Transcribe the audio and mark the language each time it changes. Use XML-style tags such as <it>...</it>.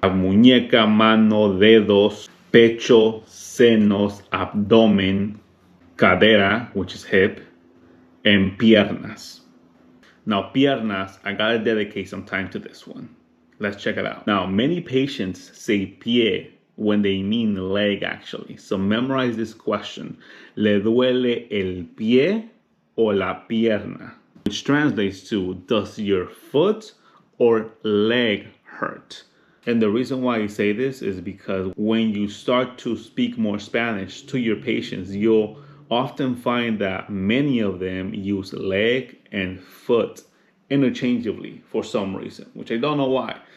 <es>Muñeca, mano, dedos, pecho, senos, abdomen, cadera,</es> <en>which is hip, and piernas. Now, piernas, I gotta dedicate some time to this one. Let's check it out. Now, many patients say pie when they mean leg actually. So memorize this question.</en> <es>¿Le duele el pie o la pierna?</es> <en>Which translates to, does your foot or leg hurt? And the reason why you say this is because when you start to speak more Spanish to your patients, you'll often find that many of them use leg and foot interchangeably for some reason, which I don't know why.</en>